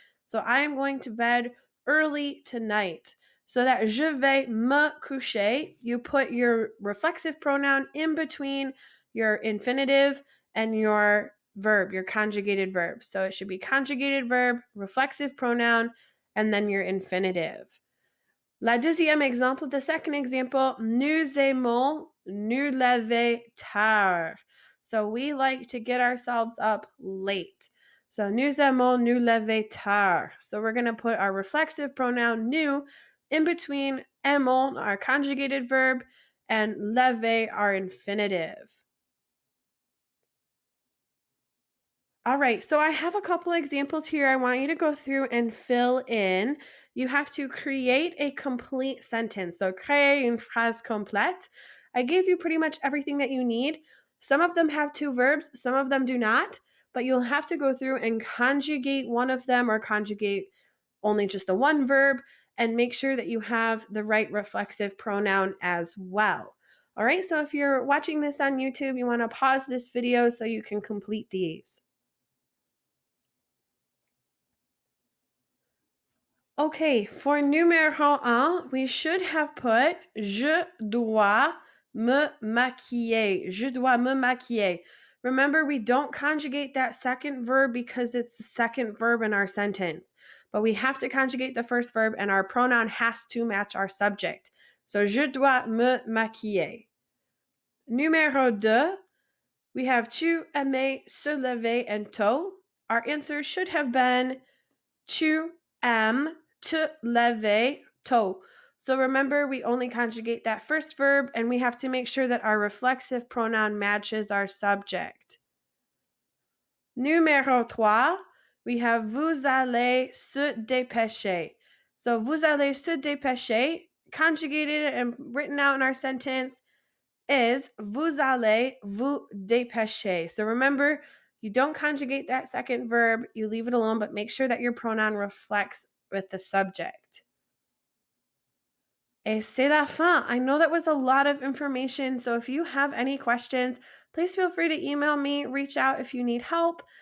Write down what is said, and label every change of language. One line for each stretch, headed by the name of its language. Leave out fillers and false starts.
English: So I am going to bed early tonight. So that
French: je vais me coucher,
English: you put your reflexive pronoun in between your infinitive and your verb, your conjugated verb. So it should be conjugated verb, reflexive pronoun, and then your infinitive.
French: La deuxième exemple,
English: the second example,
French: nous aimons nous lever tard.
English: So we like to get ourselves up late.
French: So nous aimons nous lever tard.
English: So we're going to put our reflexive pronoun nous in between aimons, our conjugated verb, and lever, our infinitive. All right, so I have a couple examples here I want you to go through and fill in. You have to create a complete sentence.
French: So créer une phrase complète.
English: I gave you pretty much everything that you need. Some of them have two verbs, some of them do not, but you'll have to go through and conjugate one of them or conjugate only just the one verb and make sure that you have the right reflexive pronoun as well. All right, so if you're watching this on YouTube, you want to pause this video so you can complete these. Okay, for numéro 1, we should have put
French: je dois me maquiller. Je dois me maquiller.
English: Remember, we don't conjugate that second verb because it's the second verb in our sentence. But we have to conjugate the first verb and our pronoun has to match our subject.
French: So, je dois me maquiller.
English: Numéro 2, we have tu aimes se lever and tôt. Our answer should have been
French: tu aimes te lever tôt.
English: So remember, we only conjugate that first verb and we have to make sure that our reflexive pronoun matches our subject.
French: Numéro 3,
English: we have
French: vous allez se dépêcher.
English: So
French: vous allez se dépêcher,
English: conjugated and written out in our sentence, is
French: vous allez vous dépêcher.
English: So remember, you don't conjugate that second verb, you leave it alone, but make sure that your pronoun reflects with the subject.
French: Et c'est la fin.
English: I know that was a lot of information, so if you have any questions, please feel free to email me, reach out if you need help.